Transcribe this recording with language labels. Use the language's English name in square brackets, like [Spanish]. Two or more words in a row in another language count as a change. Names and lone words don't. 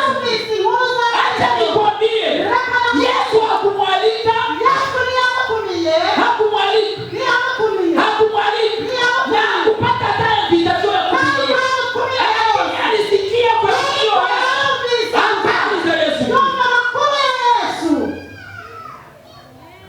[Kinyarwanda] Yumvise inkuru za [Swahili] Acha Kristo. nikwambie, Yesu hakumwalika, [Kinyarwanda] Yesu niyamutumiye. [Swahili] hakumwalika, [Kinyarwanda] Niyamutumiye. [Swahili] hakumwalika na kupata hata invitation ya kuja. Lakini alisikia kwa sikio lake habari za Yesu. [Kinyarwanda] Yumva amakuru ya Yesu.